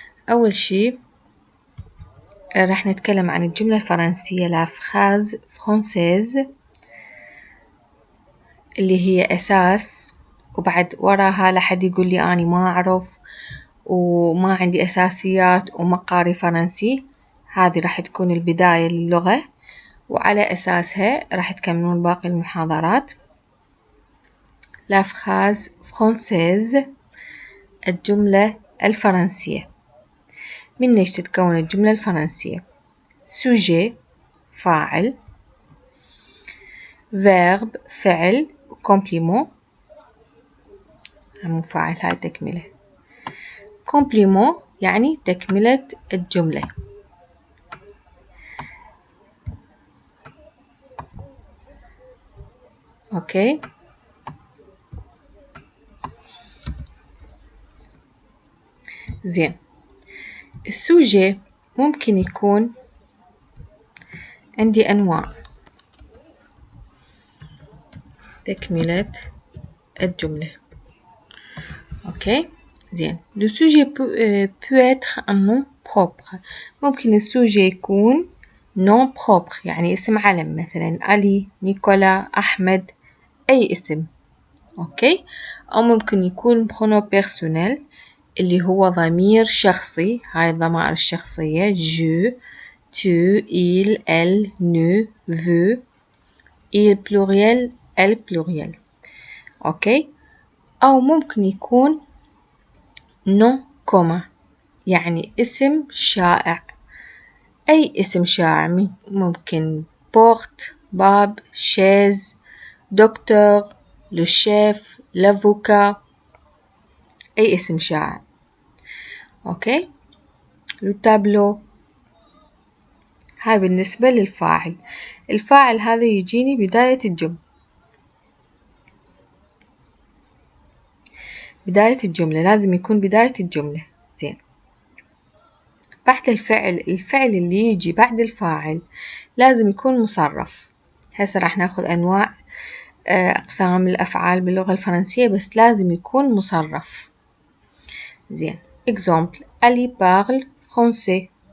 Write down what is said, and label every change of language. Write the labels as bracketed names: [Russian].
[Arabic] أول شي راح نتكلم عن الجملة الفرنسية [French] la phrase française [Arabic] اللي هي أساس، وبعد وراها لحد يقول لي أنا ما أعرف وما عندي أساسيات وما قاري فرنسي، هذه راح تكون البداية للغة، وعلى أساسها راح تكملون باقي المحاضرات. [French] la phrase française [Arabic] الجملة الفرنسية. من إيش تتكون الجملة الفرنسية؟ sujet فاعل، verb فعل، complément مو فاعل هاي تكملة، complément يعني تكملة الجملة. أوكي، زين. السوجي ممكن يكون عندي أنواع تكملة الجملة. أوكي، زين. [French] le sujet peut être un nom propre. [Arabic] ممكن السوجي يكون nom propre يعني اسم علم، مثلا علي، نيكولا، أحمد، أي اسم. أوكي، أو ممكن يكون pronom personnel اللي هو ضمير شخصي، هاي الضمائر الشخصية [French] je tu il elle nous vous il pluriel elle pluriel. [Arabic] أوكي، أو ممكن يكون nom commun يعني اسم شائع، أي اسم شائع، ممكن porte باب، chaise، docteur، le chef، l'avocat، أي اسم شائع. أوكي، le tableau هاي بالنسبة للفاعل. الفاعل هذا يجيني بداية الجملة، بداية الجملة لازم يكون بداية الجملة. زين، بعد الفعل اللي يجي بعد الفاعل لازم يكون مصرف. هسه راح ناخذ أنواع أقسام الأفعال باللغة الفرنسية، بس لازم يكون مصرف. [French] زين، exemple Ali parle français.